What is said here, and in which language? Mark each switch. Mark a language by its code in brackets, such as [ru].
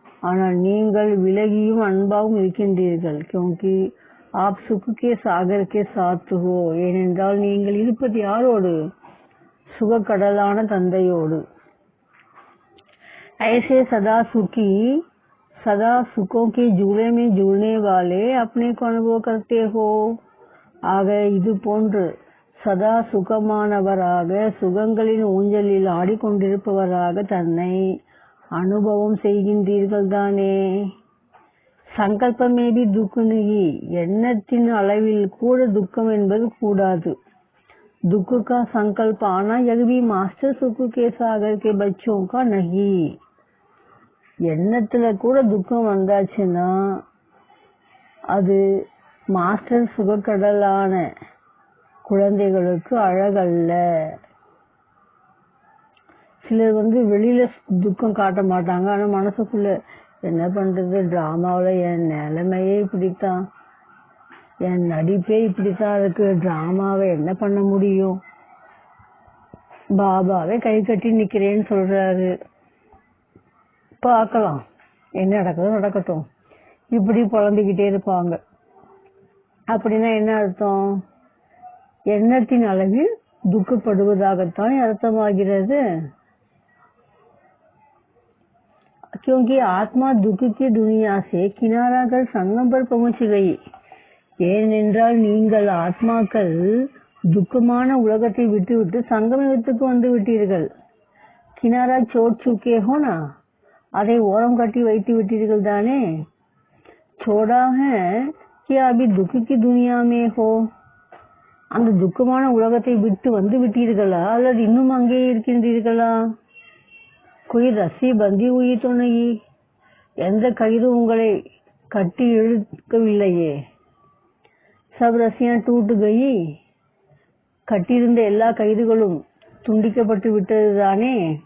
[ta] ஆனால் நீங்கள் விலகியும் அன்பாகவும் இருக்கின்றீர்கள். [hi] क्योंकि आप सुख के सागर के साथ हो, [ta] ஏனென்றால் நீங்கள் இருப்பது யாரோடு? சுகக்கடலான தந்தையோடு. [hi] ऐसे सदा सुखी सदा सुखों के झूले में झूलने वाले अपने को अनुभव करते हो. [ta] ஆக இது போன்று சதா சுகமானவராக சுகங்களின் ஊஞ்சலில் ஆடிக்கொண்டிருப்பவராக தன்னை அனுபவம் செய்கின்றீர்கள் தானே. சங்கல்பமே [hi] भी दुख नहीं, [ta] எண்ணத்தின் அளவில் கூட துக்கம் என்பது கூடாது. [hi] दुख का संकल्प आना यह भी मास्टर सुख के सागर के बच्चों का नहीं. [ta] எண்ணத்துல கூட துக்கம் வந்தாச்சுன்னா அது மாஸ்டர் சுகக்கடலான குழந்தைகளுக்கு அழகல்ல. சிலர் வெளியில துக்கம் காட்ட மாட்டாங்க, ஆனா மனசுக்குள்ள என்ன பண்றது, டிராமாவில என் நிலைமையே இப்படித்தான், என் நடிப்பே இப்படித்தான் இருக்கு, டிராமாவை என்ன பண்ண முடியும், பாபாவே கை கட்டி நிக்கிறேன்னு சொல்றாரு, பார்க்கலாம் என்ன நடக்குதோ நடக்கட்டும், இப்படி புலம்பிக்கிட்டே இருப்பாங்க. அப்படின்னா என்ன அர்த்தம்? எண்ணத்தின் அளவில் துக்கப்படுவதாகத்தான் அர்த்தமாகிறது. [hi] क्योंकि आत्मा दुख की दुनिया से किनारा कर संगम पर पहुंच गई. [ta] ஏனென்றால் நீங்கள் ஆத்மாக்கள் துக்கமான உலகத்தை விட்டுவிட்டு சங்கமத்துக்கு வந்து விட்டீர்கள். [hi] கினாரா சோட் சுக்கே ஹோனா, [ta] அதை ஓரம் கட்டி வைத்து விட்டீர்கள் தானே. [hi] छोड़ा है कि अभी दुख की दुनिया में हो. [ta] அந்த துக்கமான உலகத்தை விட்டு வந்து விட்டீர்களா அல்லது இன்னும் அங்கே இருக்கின்றீர்களா? [hi] कोई रस्सी बंधी हुई तो नहीं, [ta] எந்த கயிறு உங்களை கட்டி இழுக்கவில்லையே. [hi] சப் ரஸ்ஸியாं [ta] टूट गई, கட்டியிருந்த எல்லா கயிறுகளும் துண்டிக்கப்பட்டு விட்டது தானே.